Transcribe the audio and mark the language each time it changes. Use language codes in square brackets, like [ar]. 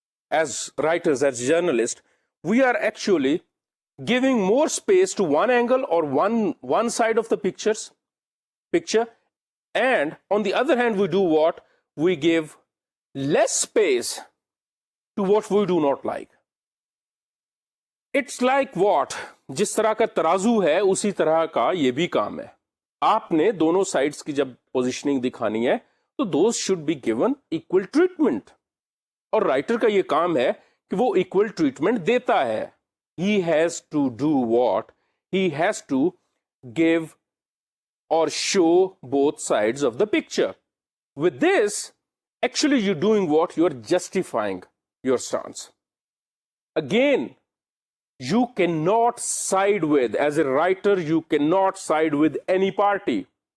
[en] As writers, as journalists, we are actually giving more space to one angle or one side of the picture, and on the other hand, we do what? We give less space to what we do not like. It's like what? [hi] जिस तरह का तराजू है उसी तरह का ये भी काम है. आपने दोनों साइड्स की जब पोजीशनिंग दिखानी है तो [en] those should be given equal treatment, [hi] और राइटर का ये काम है कि वो इक्वल ट्रीटमेंट देता है. [en] He has to do what? He has to give or show both sides of the picture. With this, actually you're doing what? You're justifying your stance. Again, you cannot side with, as a writer, you cannot side with any party.